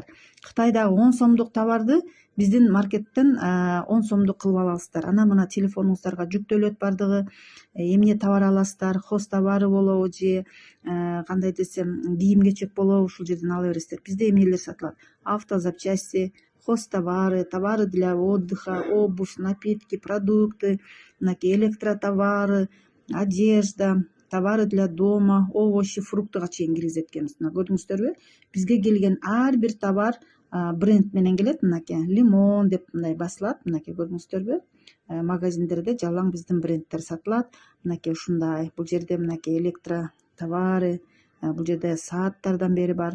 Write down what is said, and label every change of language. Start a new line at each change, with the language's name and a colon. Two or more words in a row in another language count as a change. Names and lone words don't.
Kyrgyz: Кытайдагы 10 сомдук товарды биздин маркеттен 10 сомдук кылып аласыздар. Анан мына телефонуңуздарга жүктөлөт бардыгы. Эмне товар аласыздар,
Russian: хоз товары
Kyrgyz: болобу же кандай десем кийим кечек болобу, ушул жерден ала бересиздер. Бизде эмнелер сатылат?
Russian: Автозапчасти, хозтовары, товары для отдыха, обувь, напитки, продукты, мынакей электротовары, одежда, товары для дома, овощи,
Kyrgyz: фруктыга чейин киргизет экенбиз. Мына көрдүңүздөрбү? Бизге келген ар бир товар бренд менен келет. Мынакей лимон деп мындай басылат. Мынакей көрдүңүздөрбү? Магазиндерде жалаң биздин брендтер сатылат. Мынакей ушундай. Бул жерде мынакей электротовары, бул жерде сааттардан бери бар.